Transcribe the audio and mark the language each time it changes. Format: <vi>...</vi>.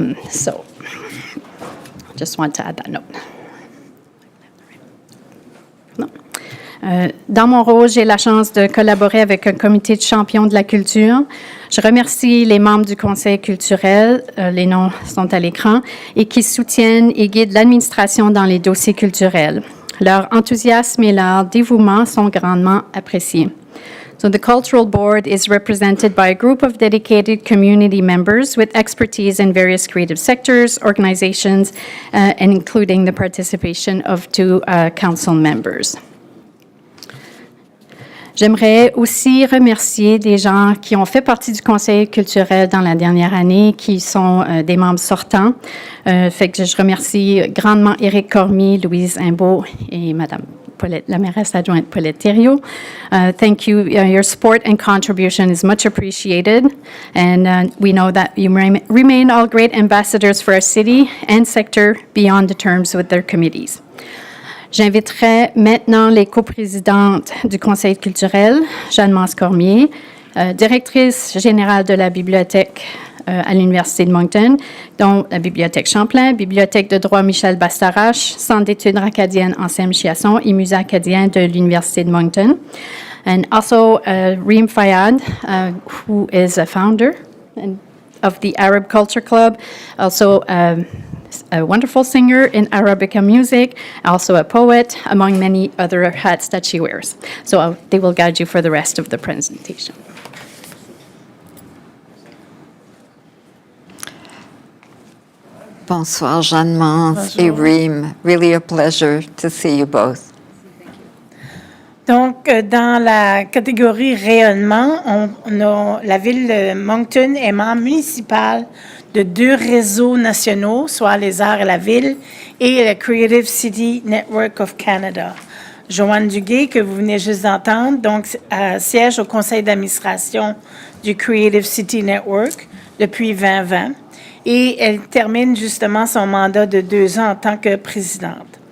<en>So, just want to add that note.</en> <fr>Dans mon rôle, j'ai la chance de collaborer avec un comité de champions de la culture. Je remercie les membres du Conseil culturel, les noms sont à l'écran, et qui soutiennent et guident l'administration dans les dossiers culturels. Leur enthousiasme et leur dévouement sont grandement appréciés.</fr> <en>So the Cultural Board is represented by a group of dedicated community members with expertise in various creative sectors, organizations, and including the participation of 2 council members.</en> <fr>J'aimerais aussi remercier des gens qui ont fait partie du Conseil culturel dans la dernière année, qui sont des membres sortants. Fait que je remercie grandement Éric Cormier, Louise Imbeau et Madame Paulette, la mairesse adjointe Paulette Thériault.</fr> <en>Thank you. Your support and contribution is much appreciated, and we know that you remain all great ambassadors for our city and sector beyond the terms with their committees.</en> <fr>J'inviterai maintenant les coprésidentes du Conseil culturel, Jeanne-Mance Cormier, directrice générale de la bibliothèque à l'Université de Moncton, dont la Bibliothèque Champlain, Bibliothèque de droit Michel Bastarache, Centre d'études acadiennes Anselme Chiasson et Musée acadien de l'Université de Moncton.</fr> <en>And also Reem Fayed, who is a founder of the Arab Culture Club, also a wonderful singer in Arabica music, also a poet, among many other hats that she wears. So they will guide you for the rest of the presentation.</en> <fr>Bonsoir, Jeanne Mance et Reem.</fr> <en>Really a pleasure to see you both.</en> <fr>Donc, dans la catégorie rayonnement, on a la ville de Moncton est membre municipal de 2 réseaux nationaux, soit les Arts et la Ville et le Creative City Network of Canada. Joanne Duguay, que vous venez juste d'entendre, donc siège au conseil d'administration du Creative City Network depuis 2020 et elle termine justement son mandat de 2 ans en tant que présidente.</fr>